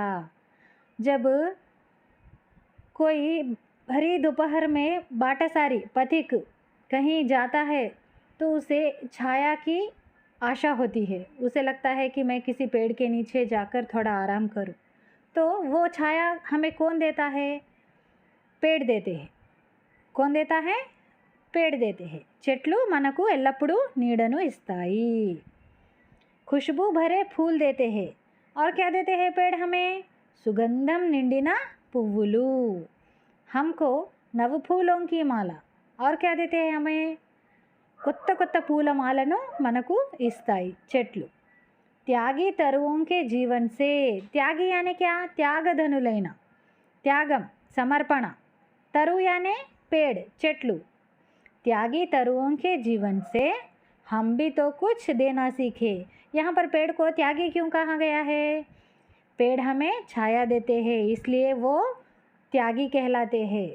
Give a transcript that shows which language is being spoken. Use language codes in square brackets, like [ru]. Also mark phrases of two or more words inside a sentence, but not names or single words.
[hi] जब कोई भरी दोपहर में बाटसारी पथिक कहीं जाता है तो उसे छाया की आशा होती है। उसे लगता है कि मैं किसी पेड़ के नीचे जाकर थोड़ा आराम करूं। तो वो छाया हमें कौन देता है? पेड़ देते हैं। कौन देता है? पेड़ देते हैं। [te] చెట్లు మనకు ఎల్లప్పుడూ నీడను ఇస్తాయి। [hi] खुशबू भरे फूल देते हैं। और क्या देते हैं पेड़ हमें? [te] సుగంధం నిండిన పువ్వులు। [hi] हमको नवफूलों की माला। और क्या देते हैं हमें? [te] కొత్త కొత్త పూల మాలను మనకు ఇస్తాయి చెట్లు। [hi] त्यागी तरुओं के जीवन से। त्यागी यानी क्या? [te] త్యాగధనులైన। త్యాగం సమర్పణ। [hi] तरु यानी पेड़ చెట్లు। त्यागी तरुओं के जीवन से हम भी तो कुछ देना सीखे। यहाँ पर पेड़ को त्यागी क्यों कहा गया है? पेड़ हमें छाया देते हैं, इसलिए वो त्यागी कहलाते हैं।